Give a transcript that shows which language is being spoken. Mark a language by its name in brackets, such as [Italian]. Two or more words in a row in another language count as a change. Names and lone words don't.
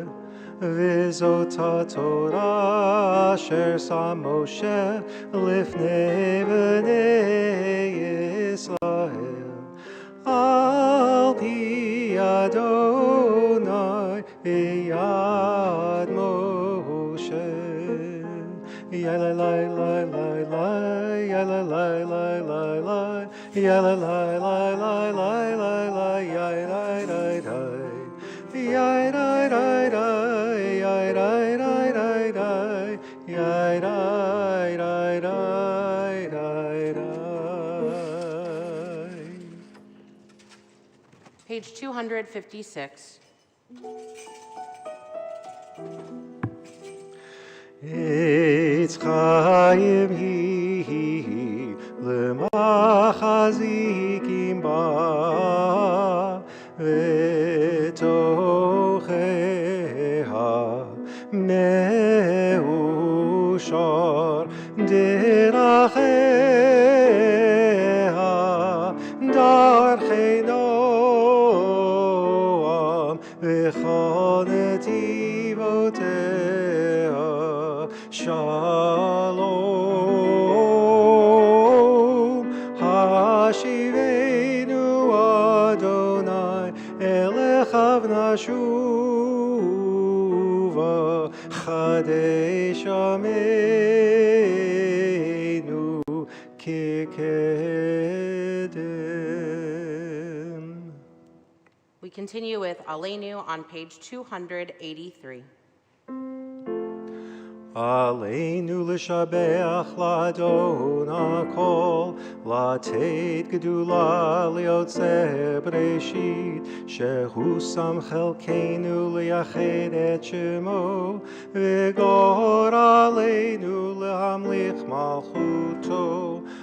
[Hebrew] וזאת התורה אשר שם משה לפני בני ישראל על פי ה' ביד משה. Yala la la la la, yala la la la la, yala la la la la la la, yala la la, yala la la, yala la la la, yala la la la. [English] Page 256. [Hebrew] עץ חיים היא למחזיקים בה ותמכיה מאשר דרכיה דרכי נעם וכל נתיבותיה שלום, השיבנו ה, אליך ונשובה, חדש ימינו, כקדם. [English] We continue with Aleinu on page 283. [Hebrew] עלינו לשבח לאדון הכל, לתת גדולה ליוצא בראשית, שהוא שם חלקנו לייחד את שמו, וגור עלינו להמליך מלכותו,